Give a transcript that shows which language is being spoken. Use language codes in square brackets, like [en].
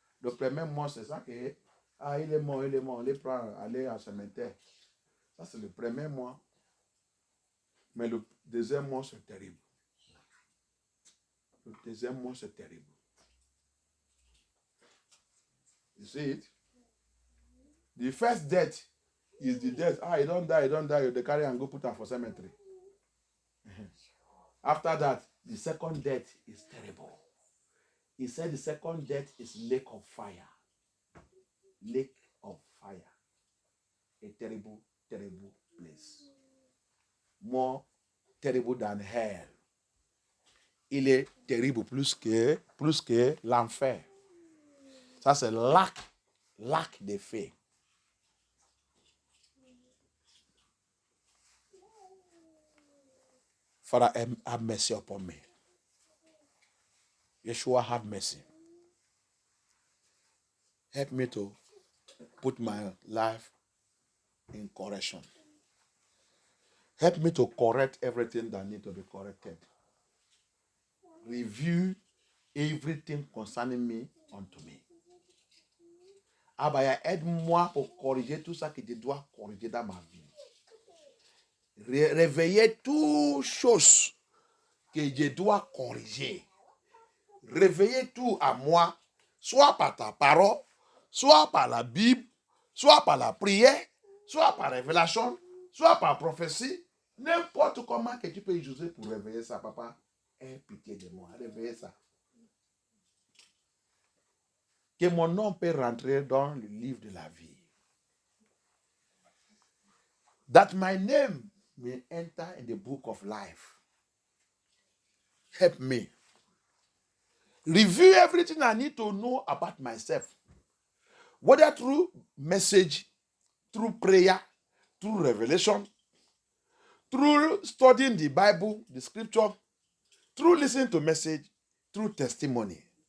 [fr] Le premier mort, c'est ça que, il est mort, on les prend, aller en cimetière. Ça, c'est le premier mort. Mais le deuxième mort, c'est terrible. Le deuxième mort, c'est terrible. [en] You see it? The first death is the death. You don't die. They carry and go put her for cemetery. After that, the second death is terrible. He said the second death is lake of fire. Lake of fire. A terrible, terrible place. More terrible than hell. [fr] Il est terrible plus que l'enfer. Ça, c'est lac de feu. [en] Father, have mercy upon me. Yeshua, have mercy. Help me to put my life in correction. Help me to correct everything that needs to be corrected. Review everything concerning me unto me. [fr] Abaya, aide-moi pour corriger tout ça que je dois corriger dans ma vie. Réveiller toutes choses que je dois corriger. Réveiller tout à moi, soit par ta parole, soit par la Bible, soit par la prière, soit par révélation, soit par prophétie. N'importe comment que tu peux utiliser pour réveiller ça, papa. Aie pitié de moi, réveillez ça. Que mon nom peut rentrer dans le livre de la vie. [en] That my name may enter in the book of life. Help me. Review everything I need to know about myself. Whether through message, through prayer, through revelation, through studying the Bible, the scripture, through listening to message, through testimony.